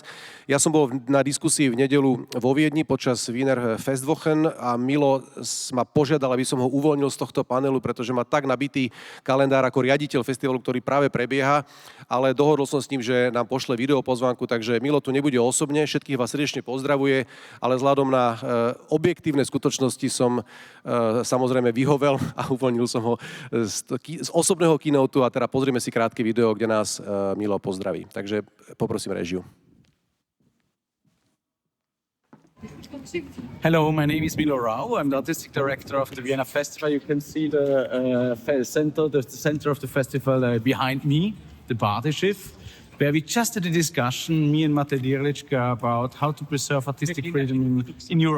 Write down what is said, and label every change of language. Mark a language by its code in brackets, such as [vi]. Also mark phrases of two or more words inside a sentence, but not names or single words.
[sk] Ja som bol na diskusii v nedeľu vo Viedni počas Wiener Festwochen a Milo ma požiadal, aby som ho uvoľnil z tohto panelu, pretože má tak nabitý kalendár ako riaditeľ festivalu, ktorý práve prebieha, ale dohodol som s ním, že nám pošle videopozvánku, takže Milo tu nebude osobne, všetkých vás srdečne pozdravuje, ale vzhľadom na objektívne skutočnosti som samozrejme vyhovel a uvoľnil som ho z osobného keynotu a teda pozrieme si krátke video, kde nás Milo pozdraví. Takže poprosím režiu. [en] Hello, my name is Milo Rau. I'm the artistic director of the Vienna Festival. You can see the center of the festival behind me, the Badeschiff, where we just had a discussion, me and Mate Dirlička, about how to preserve artistic freedom in Europe.